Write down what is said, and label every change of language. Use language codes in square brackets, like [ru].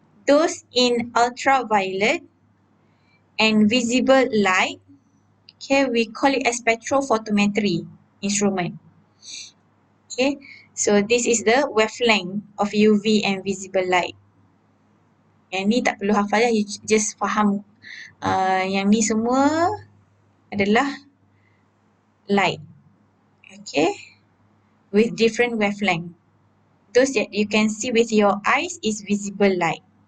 [en] Those in ultraviolet and visible light, okay, we call it as spectrophotometry instrument. Okay, so this is the wavelength of UV and visible light. [ms] Yang ni tak perlu hafal lah, [en] you just [ms] faham. Yang ni semua adalah light. [en] Okay, with different wavelength. Those that you can see with your eyes is visible light.